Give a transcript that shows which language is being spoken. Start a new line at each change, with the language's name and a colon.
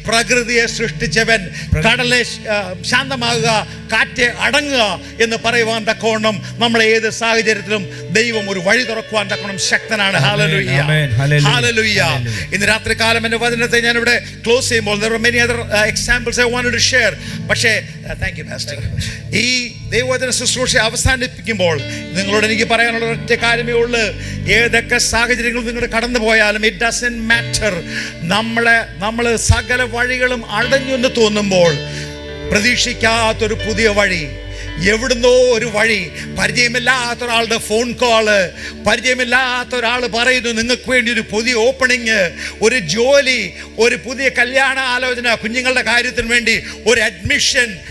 Malayalam: പ്രകൃതിയെ സൃഷ്ടിച്ചവൻ കടലെ ശാന്തമാകുക, കാറ്റ് അടങ്ങുക എന്ന് പറയുവാൻ തക്കവണ്ണം നമ്മളെ ഏത് സാഹചര്യത്തിലും ദൈവം ഒരു വഴി തുറക്കുവാൻ തക്കവണ്ണം ശക്തനാണ്. Hallelujah, hallelujah. ഇന്ന് രാത്രികാലം എൻ്റെ വചനത്തെ ഞാൻ ഇവിടെ ക്ലോസ് ചെയ്യുമ്പോൾ
English: there are many other examples I wanted to share.
Malayalam: പക്ഷേ
English: thank you pastor.
Malayalam: ഈ ദൈവവചന ശുശ്രൂഷ അവസാനിപ്പിക്കുമ്പോൾ നിങ്ങളോട് എനിക്ക് പറയാനുള്ള ഒറ്റ കാര്യമേ ഉള്ളൂ. ഏതൊക്കെ സാഹചര്യങ്ങൾ നിങ്ങൾ കടന്നു പോയാലും
English: It doesn't matter.
Malayalam: നമ്മൾ സകല വഴികളും അടഞ്ഞു എന്ന് തോന്നുമ്പോൾ പ്രതീക്ഷിക്കാത്തൊരു പുതിയ വഴി, എവിടുന്നോ ഒരു വഴി, പരിചയമില്ലാത്ത ഒരാളുടെ ഫോൺ കോള്, പരിചയമില്ലാത്ത ഒരാൾ പറയുന്നു നിങ്ങൾക്ക് വേണ്ടി ഒരു പുതിയ ഓപ്പണിങ്, ഒരു ജോലി, ഒരു പുതിയ കല്യാണ ആലോചന, കുഞ്ഞുങ്ങളുടെ കാര്യത്തിന് വേണ്ടി ഒരു അഡ്മിഷൻ.